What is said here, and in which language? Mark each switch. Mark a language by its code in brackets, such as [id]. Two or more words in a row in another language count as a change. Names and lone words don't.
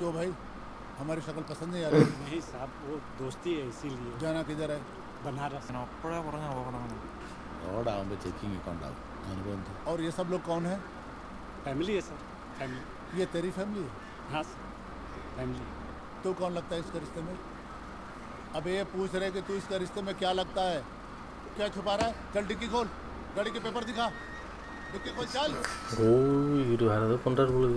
[hi] क्यों भाई हमारी शक्ल पसंद नहीं आ रही? नहीं साहब वो दोस्ती है इसीलिए जाना किधर है? बनारस [ml] അപ്പോഴേ പറഞ്ഞ അപകടമാണ്. റോഡാകുമ്പോൾ ചെക്കിംഗ് ഒക്കെ ഉണ്ടാവും. അനുഭവം [hi] और ये सब लोग कौन है? फैमिली है सर फैमिली ये तेरी फैमिली है? हाँ सर फैमिली तू कौन लगता है इसके रिश्ते में? अब ये पूछ रहे कि तू इसका रिश्ते में क्या लगता है? क्या छुपा रहा है? चल डिक्की खोल, गाड़ी के पेपर दिखा. डिक्की खोल चल. [ta] ஓ இது வேற ஏதோ பண்றாரு போலுது.